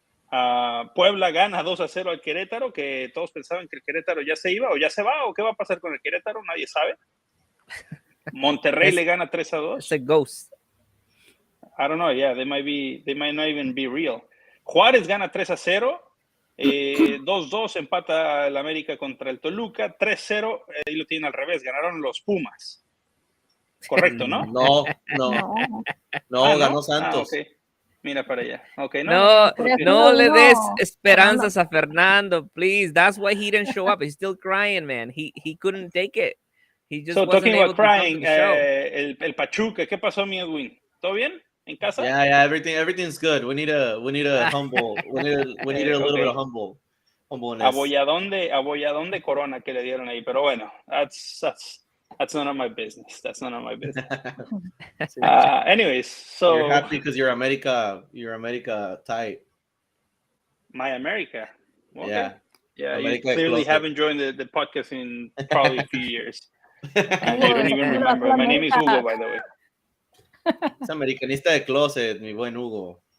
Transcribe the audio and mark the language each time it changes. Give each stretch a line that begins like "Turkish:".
Spanish: Puebla gana 2-0 al Querétaro, que todos pensaban que el Querétaro ya se iba o ya se va, o qué va a pasar con el Querétaro, nadie sabe. Monterrey le gana 3-2.
English: It's a ghost. I don't know, yeah, they might not even be real.
Spanish: Juárez gana 3-0. 2-2 empata el América contra el Toluca. 3-0, ahí lo tienen al revés, ganaron los Pumas. Correcto, ¿no? No, ganó Santos. Okay. Mira para allá. Okay, no le des esperanzas a Fernando, please.
English: That's why he didn't show up. He's still crying, man. He couldn't take it. He just wasn't talking able about crying, to come to the show.
Spanish: El Pachuca, ¿qué pasó, mi Edwin? ¿Todo bien? ¿En casa?
English: Yeah, everything's good. We need a humble. We need a little bit of humbleness.
Spanish: Abolladón de Corona que le dieron ahí, pero bueno,
English: that's none of my business. That's none of my business. Anyways, so you're happy because you're America tight. My America. Okay. Yeah. America you clearly closet. haven't joined the podcast in probably a few years. And you don't even remember. My name is Hugo, by the way.
Spanish: Es americanista de closet, mi buen Hugo.